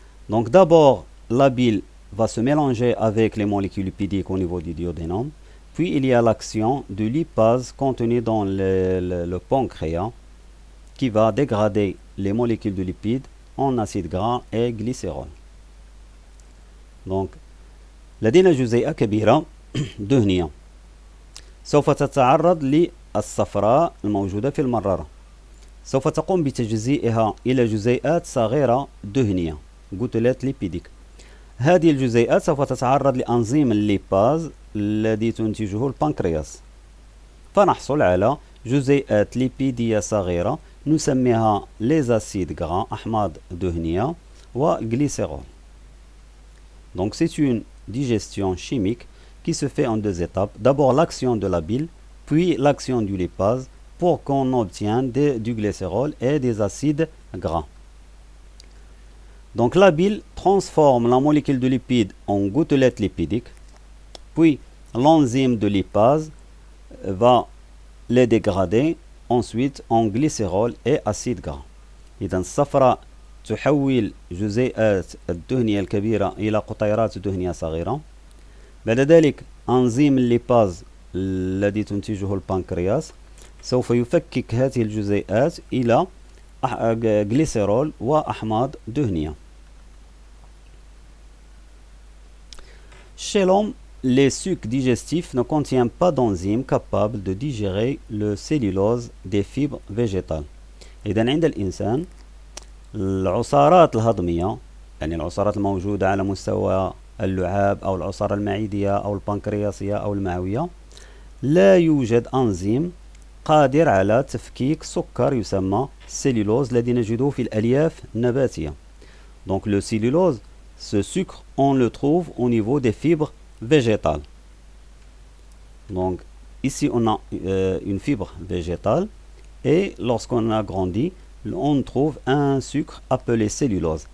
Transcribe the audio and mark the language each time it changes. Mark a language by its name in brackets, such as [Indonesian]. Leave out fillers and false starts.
[French] Donc d'abord la bile va se mélanger avec les molécules lipidiques au niveau du duodénum, puis il y a l'action de lipase contenue dans le pancréas qui va dégrader les molécules de lipides en acides gras et glycérol. [Arabic] Donc لدينا جزيئة كبيرة دهنية سوف تتعرض للصفراء الموجودة في المرارة، سوف تقوم بتجزيئها إلى جزيئات صغيرة دهنية [French] gouttelettes lipidiques. [Arabic] هذه الجزيئات سوف تتعرض لأنزيم الليباز الذي تنتجه البنكرياس، فنحصل على جزيئات ليبيدية صغيرة نسميها [French] les acides gras [Arabic] أحماض دهنية والglycérol. [French] Donc c'est une digestion chimique qui se fait en deux étapes. D'abord l'action de la bile, puis l'action du lipase pour qu'on obtienne du glycérol et des acides gras. Donc la bile transforme la molécule de lipide en gouttelettes lipidiques, puis l'enzyme de lipase va les dégrader ensuite en glycérol et acides gras. [Arabic] إذن الصفراء تحول جزيئات الدهنية الكبيرة إلى قطيرات دهنية صغيرة. بعد ذلك أنزيم الليباز الذي تنتجه البنكرياس سوف يفكك هذه الجزيئات إلى glycérol وأحماض دهنية. [French] Chez l'homme, les sucs digestifs ne contiennent pas d'enzymes capables de digérer le cellulose des fibres végétales. [Arabic] إذن عند الإنسان العصارات الهضمية، يعني العصارات الموجودة على مستوى اللعاب أو العصارة المعدية أو البنكرياسية أو المعوية، لا يوجد أنزيم قادر على تفكيك سكر يسمى cellulose الذي نجده في الألياف النباتية. [French] Donc le cellulose, ce sucre, on le trouve au niveau des fibres végétales. Donc ici on a une fibre végétale et lorsqu'on a grandi, on trouve un sucre appelé cellulose.